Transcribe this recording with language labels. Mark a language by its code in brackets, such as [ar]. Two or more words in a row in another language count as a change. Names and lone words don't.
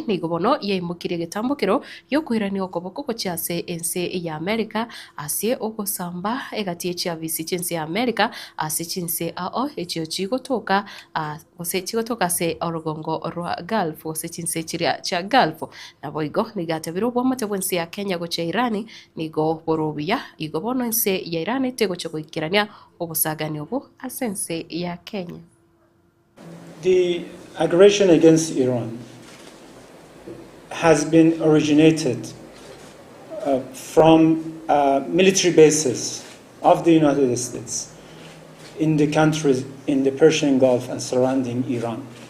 [guz] nigo bono yeimukire getambukiro yo kwirani okoboko kochase ense ya Amerika asie ogosamba egatie cha afisi chinse ya Amerika ase chinse ao echio chigotoka ose chigotoka se orugongo rwa Gulf ose chinse chiria cha Gulf na boigo nigatebiro bwa mate bwense ya Kenya gocha Irani nigo borobia igo bono ense ya Irani tego chogoikirania obusagani obo asense ya Kenya. [en] The aggression against Iran has been originated from military bases of the United States in the countries in the Persian Gulf and surrounding Iran.